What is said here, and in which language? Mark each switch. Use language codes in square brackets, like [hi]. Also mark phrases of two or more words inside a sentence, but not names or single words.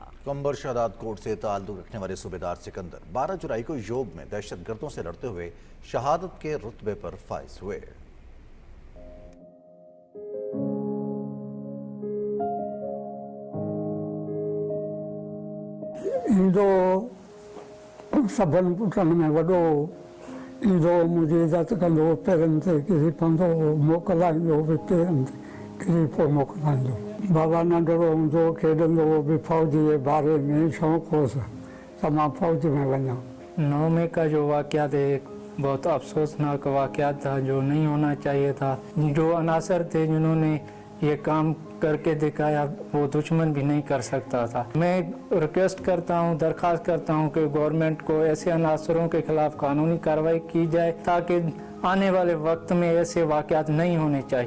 [ur] کمبر شہداد کوٹ سے تعلق رکھنے والے صوبیدار سکندر 12 جولائی کو یوگ میں دہشت گردوں سے لڑتے ہوئے شہادت کے رتبے پر فائز ہوئے۔ [sd] सभन पुटनि में वॾो ईंदो मुंहिंजी इज़त कंदो पेरनि ते किरी पवंदो मोकिलाईंदो बि पेरनि ते किरी पोइ मोकिलाईंदो। बाबा नंढड़ो हूंदो खेॾंदो बि फौज जे बारे में शौक़ु होसि त मां फौज में वञा। [ur] 9 مئی کا جو واقعات ہے بہت افسوسناک واقعات تھا جو نہیں ہونا چاہیے تھا. جو عناصر تھے جنہوں نے یہ کام کرکے دکھایا وہ دشمن بھی نہیں کر سکتا تھا. میں ریکویسٹ کرتا ہوں، درخواست کرتا ہوں کہ گورنمنٹ کو ایسے عناصروں کے خلاف قانونی کارروائی کی جائے تاکہ آنے والے وقت میں ایسے واقعات نہیں ہونے چاہیے.